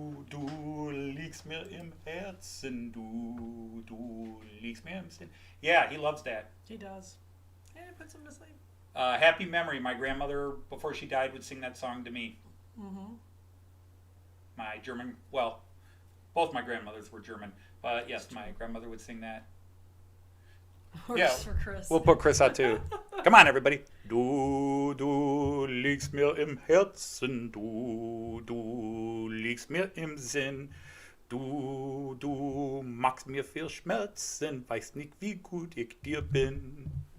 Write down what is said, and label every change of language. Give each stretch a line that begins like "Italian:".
German: Du liegst mir im Herzen, du liegst mir im Sinn.
English: Yeah, he loves that. He does. Yeah, it puts him to sleep. Happy Memory, my grandmother, before she died, would sing that song to me. Mm-hmm. My German, well, both my grandmothers were German, but yes, my grandmother would sing that. Works for Chris. We'll put Chris out too. Come on, everybody.
German: Du liegst mir im Herzen, du liegst mir im Sinn. Du machst mir viel Schmerzen, weißt nicht, wie gut ich dir bin.